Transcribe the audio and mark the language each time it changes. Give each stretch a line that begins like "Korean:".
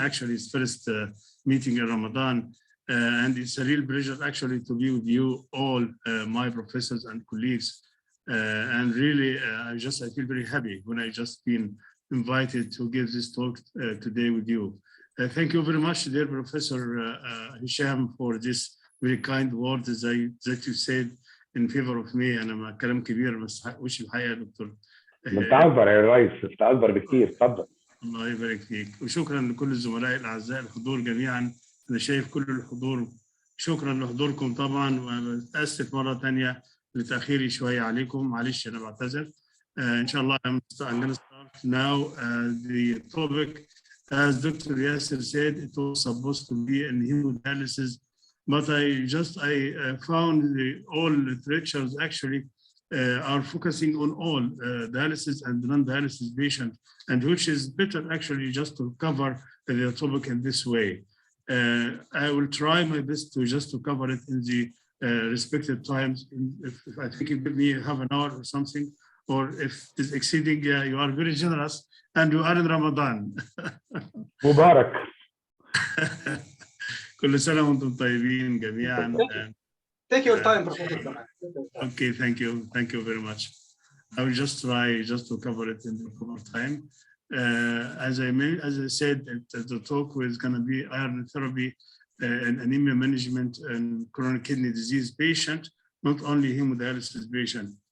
English: Actually, it's first meeting in Ramadan. And it's a real pleasure actually to be with you all, my professors and colleagues. And really, I feel very happy when I just been invited to give this talk today with you. Thank you very much, dear Professor Hisham, for this very kind words that you said in favor of me. And I'm a
Arabic: كلام كبير بس وش الحقيقة دكتور. متعذر يا ريس، متعذر بكثير، تفضل. الله يبارك فيك، وشكرا لكل الزملاء الأعزاء الحضور جميعا. أنا شايف كل الحضور. شكرا لحضوركم طبعا، وأسف مرة ثانية لتأخيري شوية عليكم، معلش أنا بعتذر. إن شاء الله
English: I'm going to start now the topic. As Dr. Yasser said, it was supposed to be in hemodialysis, but I found all literatures actually are focusing on all dialysis and non-dialysis patients, and which is better actually just to cover the topic in this way. I will try my best to cover it in the respective times. If I think you give me half an hour or something, or if it's exceeding, you are very generous, and you are in Ramadan. Mubarak.
Arabic: كل سنة وأنتم طيبين جميعا.
English: Take your time, Professor. Okay, thank you very much. I will just try to cover it in the proper time. As I said, the talk is going to be iron therapy and anemia management and chronic kidney disease patient, not only hemodialysis patient.